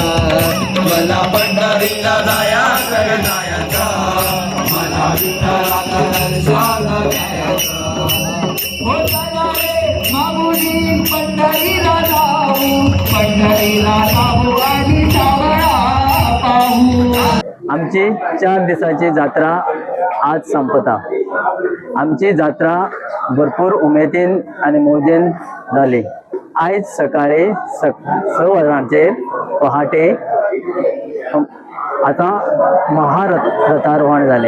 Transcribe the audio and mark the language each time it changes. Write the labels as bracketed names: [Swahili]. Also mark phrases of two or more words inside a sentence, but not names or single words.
[Marathi] मला पंढरीला जायचं जायचा, मला विठ्ठलाचं दर्शन घ्यायचं। माऊली पंढरीला जाऊ आणि सावळा पाहू। [Konkani] आमची 4 दिवसाची जात्रा आज संपता। आमची जात्रा भरपूर उमेदीन आणि मौजेन जाली। आज सकाळी 6 वरांचेर पहाटे आता रथारोहण जाले।